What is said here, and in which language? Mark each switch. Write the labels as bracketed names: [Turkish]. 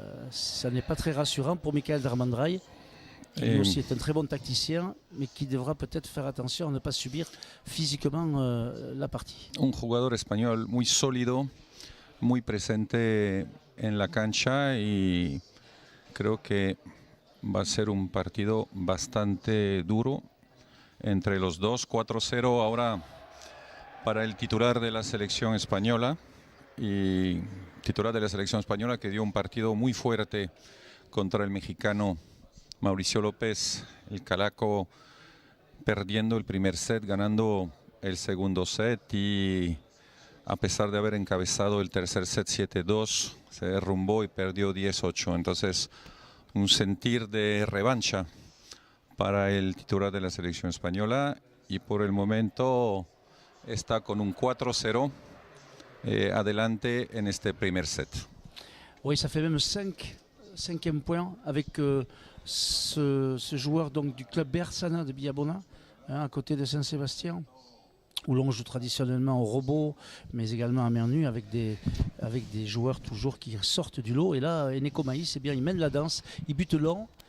[French] Ça n'est pas très rassurant pour Michael Darmandraï. Lui aussi est un très bon tacticien, mais qui devra peut-être faire attention à ne pas subir physiquement la partie. [Spanish] Un jugador español muy sólido, muy presente en la cancha y creo que va a ser un partido bastante duro entre los dos. 4-0 ahora para el titular de la selección española y titular de la selección española que dio un partido muy fuerte contra el mexicano Mauricio López, el Calaco, perdiendo el primer set, ganando el segundo set y a pesar de haber encabezado el tercer set 7-2, se derrumbó y perdió 10-8. Entonces, un sentir de revancha para el titular de la selección española y por el momento está con un 4-0 adelante en este primer set. [French] Oui, ça fait même 5e point avec ce joueur donc, du club Bersana de Villabona, à côté de Saint-Sébastien, où l'on joue traditionnellement au robot, mais également à main nue, avec des joueurs toujours qui sortent du lot. Et là, Eneko Maïs, eh bien, il mène la danse, il bute long,